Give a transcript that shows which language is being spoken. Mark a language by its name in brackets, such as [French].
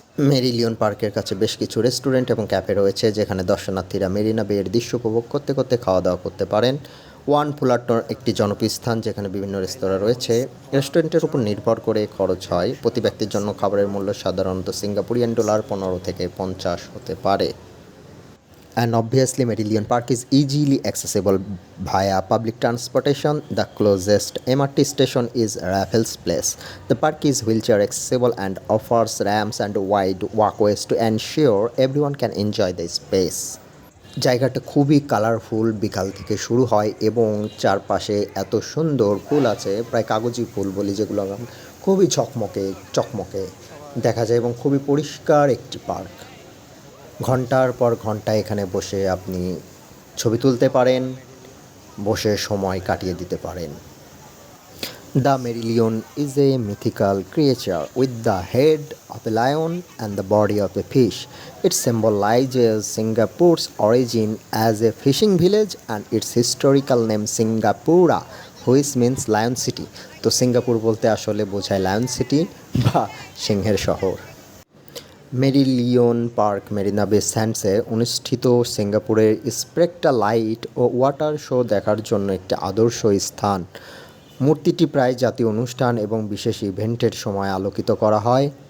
[Bangla] মেরিলিয়ন পার্কের কাছে বেশ কিছু রেস্টুরেন্ট এবং ক্যাফে রয়েছে, যেখানে দর্শনার্থীরা মেরিনা বেয়ের দৃশ্য উপভোগ করতে করতে খাওয়া দাওয়া করতে পারেন। ওয়ান ফুলাটর একটি জনপ্রিয় স্থান, যেখানে বিভিন্ন রেস্তোরাঁ রয়েছে। রেস্টুরেন্টের উপর নির্ভর করে খরচ হয়। প্রতি ব্যক্তির জন্য খাবারের মূল্য সাধারণত সিঙ্গাপুরিয়ান ডলার 15 থেকে 50 হতে পারে। [English] And obviously, Merillion Park is easily accessible via public transportation. The closest MRT station is Raffles Place. The park is wheelchair accessible and offers ramps and wide walkways to ensure everyone can enjoy the space. [Bangla] জায়গাটা খুবই colourful, বিকাল থেকে শুরু হয় এবং চারপাশে এত সুন্দর ফুল আছে, প্রায় কাগজি ফুল বলি যেগুলো, খুবই চকমকে দেখা যায় এবং খুবই পরিষ্কার একটি পার্ক। ঘন্টার পর ঘন্টা এখানে বসে আপনি ছবি তুলতে পারেন, বসে সময় কাটিয়ে দিতে পারেন। [English] The Merlion is a mythical creature with the head of a lion and the body of a fish. It symbolizes Singapore's origin as a fishing village and its historical name Singapura, which means lion city. [Bangla] তো Singapore বলতে আসলে বোঝায় lion city বা সিংহের শহর। মেরিলিয়ন park Marina বে স্যান্ডসে অনুষ্ঠিত সিঙ্গাপুরের স্পেক্ট্রা লাইট ও ওয়াটার শো দেখার জন্য একটি আদর্শ স্থান। মূর্তিটি প্রায় জাতীয় অনুষ্ঠান এবং বিশেষ ইভেন্টের সময় আলোকিত করা হয়।